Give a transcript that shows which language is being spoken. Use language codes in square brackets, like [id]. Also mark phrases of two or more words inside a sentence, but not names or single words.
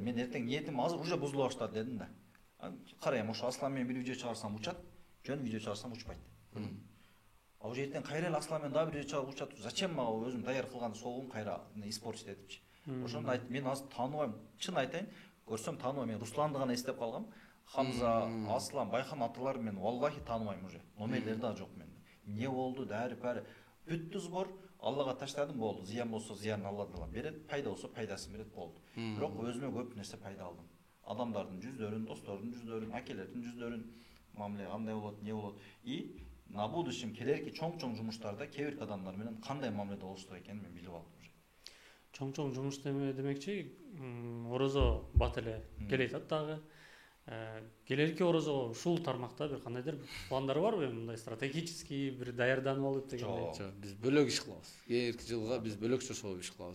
[ky] Мен эртең ниетим азыр уже бузула баштады дедим да. Карайм, ошо Аслан менен бир видео чыгарсам учат, жөн видео чыгарсам учпайт. А уже эртең кайра эле Аслан менен дагы бир видео чыгарып учат. Зачем мага өзүм даяр кылган соогум кайра испортить этипчи. Ошондо мен азыр тааныбайм, чын айтайын, көрсөм тааныбайм. Мен Русланды гана эстеп калгам. [kk] Хамза, Аслан, Байхан аталары мен валлахи танымаймын уже. Номерлері да жоқ менде. Не болды, бәрі бүтті сбор, Аллаға таштадым, болды. Зиян болса зиянын Алла тағала береді, пайда болса пайдасын береді, болды. Бірақ өзіме көп нәрсе пайда алдым. Адамдардың жүздерін, достардың жүздерін, әкелердің жүздерін, мамиле қандай болады, не болады. [ru] И на будущем [ky] келерки чоң жұмыштарда кейбір адамдар менен қандай мамиледе болуш керек екенин мен билип алдым уже. Чоң жұмыш демекчи, орозо бат эле келе атат дагы. Келерки орозого ушул тармакта бир кандайдыр пландар барбы, мындай стратегический бир даярданып алып дегендей? Жок, биз бөлөк иш кылабыз. Кийинки жылга биз бөлөкчө чогуу иш кылабыз.